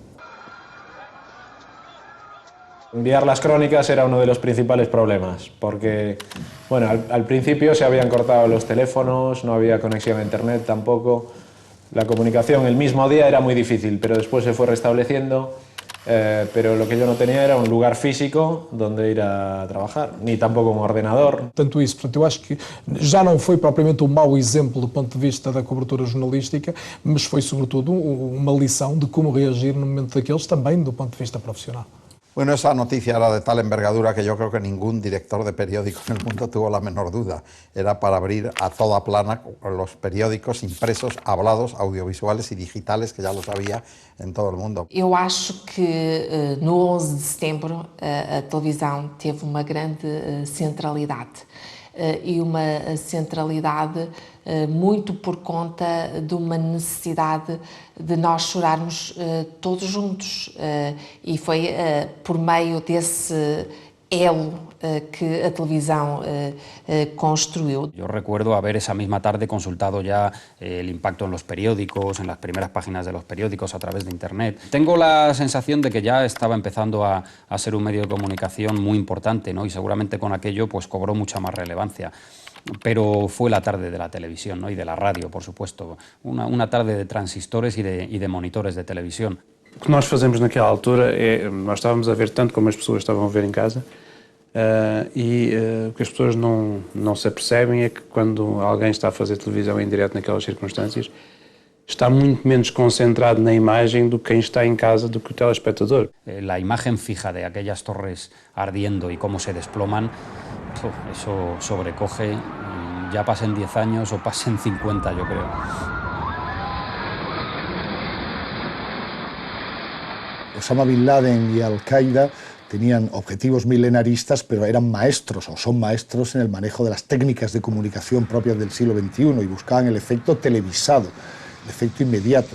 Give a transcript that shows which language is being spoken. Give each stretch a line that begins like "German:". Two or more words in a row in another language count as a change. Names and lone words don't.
Spanish: Enviar las crónicas era uno de los principales problemas, porque bueno, al principio se habían cortado los teléfonos, no había conexión a internet tampoco. La comunicación el mismo día era muy difícil, pero después se fue restableciendo. Pero lo que yo no tenía era un lugar físico donde ir a trabajar, ni tampoco un ordenador.
Portuguese: Tanto isso, portanto, eu acho que já não foi propriamente um mau exemplo do ponto de vista da cobertura jornalística, mas foi sobretudo uma lição de como reagir no momento daqueles, também do ponto de vista profissional.
Spanish: Bueno, esa noticia era de tal envergadura que yo creo que ningún director de periódico en el mundo tuvo la menor duda. Era para abrir a toda plana los periódicos impresos, hablados, audiovisuales y digitales, que ya los había en todo el mundo.
Portuguese: Eu acho que no 11 de setembro a televisão teve uma grande centralidade. E uma centralidade muito por conta de uma necessidade de nós chorarmos todos juntos. E foi por meio desse elo que a televisão construiu.
Spanish: Yo recuerdo haber esa misma tarde consultado ya el impacto en los periódicos, en las primeras páginas de los periódicos a través de Internet. Tengo la sensación de que ya estaba empezando a ser un medio de comunicación muy importante, ¿no? Y seguramente con aquello pues cobró mucha más relevancia. Pero fue la tarde de la televisión, ¿no? Y de la radio, por supuesto. Una tarde de transistores y de monitores de televisión.
Portuguese: O que nós fazemos naquela altura nós estávamos a ver tanto como as pessoas estavam a ver em casa, o que as pessoas não se apercebem é que quando alguém está a fazer televisão em direto naquelas circunstâncias, está muito menos concentrado na imagem do que quem está em casa, do que o telespectador.
Spanish: La imagen fija de aquellas torres ardiendo y cómo se desploman, eso sobrecoge, ya pasen 10 años o pasen 50, yo creo. Osama Bin Laden y Al-Qaeda tenían objetivos milenaristas, pero eran maestros o son maestros en el manejo de las técnicas de comunicación propias del siglo XXI y buscaban el efecto televisado, el efecto inmediato.